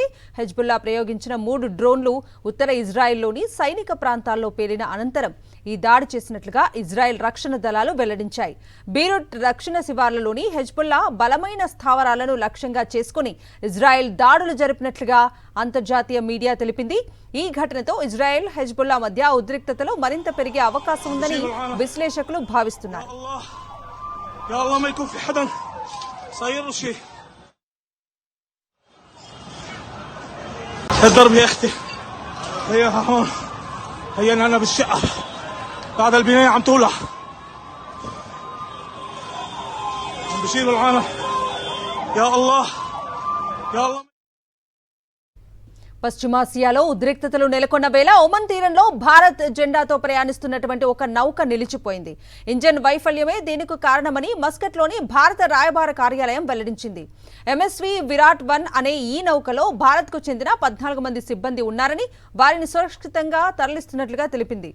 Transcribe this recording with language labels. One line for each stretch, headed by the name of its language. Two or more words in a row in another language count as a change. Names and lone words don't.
Telugu: హెజ్బుల్లా ప్రయోగించిన 3 డ్రోన్లు ఉత్తర ఇజ్రాయెల్లోని సైనిక ప్రాంతాల్లో పేలిన అనంతరం ఈ దాడి చేసినట్లుగా ఇజ్రాయెల్ రక్షణ దళాలు వెల్లడించాయి. బీరుట్ రక్షణ శివార్లలోని హెజ్బుల్లా బలమైన స్థావరాలను లక్ష్యంగా చేసుకుని ఇజ్రాయెల్ దాడులు జరిపినట్లుగా అంతర్జాతీయ మీడియా తెలిపింది. ఈ ఘటనతో ఇజ్రాయెల్ హెజ్బుల్లా మధ్య ఉద్రిక్తతలు మరింత పెరిగే అవకాశం ఉందని విశ్లేషకులు భావిస్తున్నారు.
Arabic: بعد البناية عم تولع عم بشيلوا العالم يا الله يا الله.
Telugu: పశ్చిమాసియాలో ఉద్రిక్తతలు నెలకొన్న వేళ ఒమన్ తీరంలో భారత్ జెండాతో ప్రయాణిస్తున్నటువంటి ఒక నౌక నిలిచిపోయింది. ఇంజన్ వైఫల్యమే దీనికి కారణమని మస్కట్లోని భారత రాయబార కార్యాలయం వెల్లడించింది. ఎంఎస్వి విరాట్ 1 అనే ఈ నౌకలో భారత్కు చెందిన 14 మంది సిబ్బంది ఉన్నారని, వారిని సురక్షితంగా తరలిస్తున్నట్లుగా తెలిపింది.